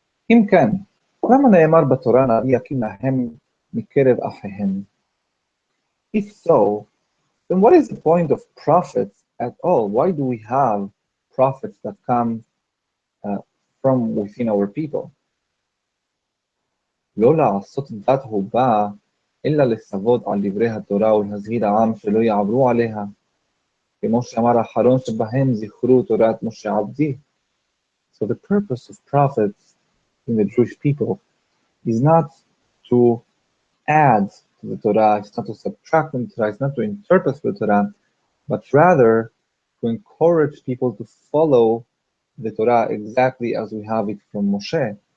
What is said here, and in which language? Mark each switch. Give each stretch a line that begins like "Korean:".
Hebrew: אם כן, למה נאמר בתורה נביא יקים להם מקרב אחיהם?
English: If so, then what is the point of prophets at all? Why do we have prophets that come from within our people?
Hebrew: לא לעשות דת הובה, אלא לצוות על דברי התורה ולהזהיר העם שלא יעברו עליה. כמו שאמר האחרון שבהם זכרו תורת משה עבדי.
English: So the purpose of prophets in the Jewish people is not to add to the Torah, it's not to subtract from the Torah, it's not to interpret the Torah, but rather to encourage people to follow the Torah exactly as we have it from Moshe.